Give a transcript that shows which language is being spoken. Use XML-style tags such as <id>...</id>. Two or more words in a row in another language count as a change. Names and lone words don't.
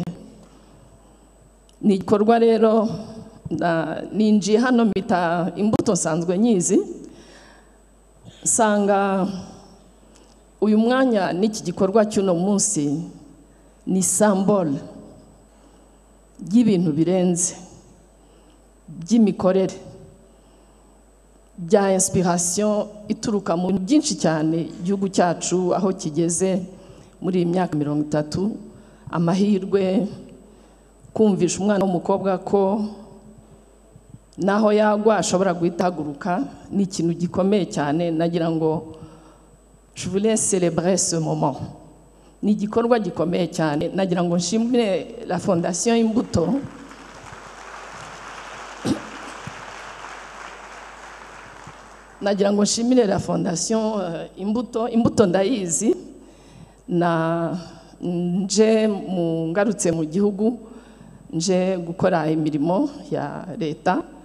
<rw>Ni igikorwa rero ninjiye hano mpita imbuto nsanzwe nyizi, sanga uyu mwanya n'iki gikorwa cy'uno munsi ni symbole y'ibintu birenze, by'imikorere, bya inspiration ituruka mu byinshi cyane igihugu cyacu aho kigeze muri imyaka 30. Amahirwe kumvisha umwana w'umukobwa ko naho yagwa ashobora guhita haguruka, ni ikintu gikomeye cyane. Nagira ngo</rw> <fr>je voulais célébrer ce moment.</fr> <rw>Ni igikorwa gikomeye cyane. Nagira ngo nshimire la Fondation Imbuto nagira ngo nshimire la Fondation Imbuto ndayizi, na nje ngarutse mu gihugu, nje gukora imirimo ya leta.</rw>